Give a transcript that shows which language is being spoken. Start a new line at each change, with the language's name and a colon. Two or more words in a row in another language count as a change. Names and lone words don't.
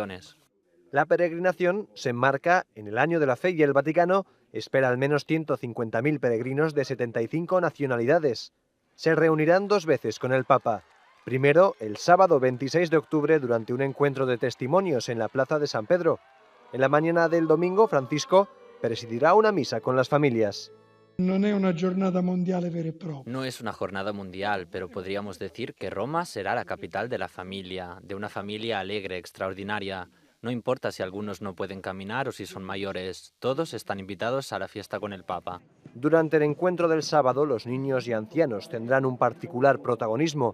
Spanish: La peregrinación se enmarca en el Año de la Fe y el Vaticano espera al menos 150.000 peregrinos de 75 nacionalidades. Se reunirán 2 veces con el Papa. Primero, el sábado 26 de octubre durante un encuentro de testimonios en la Plaza de San Pedro. En la mañana del domingo, Francisco presidirá una misa con las familias. No es una jornada mundial
Italian: vera e propria.
Spanish: No es una jornada mundial, pero podríamos decir que Roma será la capital de la familia, de una familia alegre, extraordinaria. No importa si algunos no pueden caminar o si son mayores, todos están invitados a la fiesta con el Papa. Durante el encuentro del sábado, los niños y ancianos tendrán un particular protagonismo.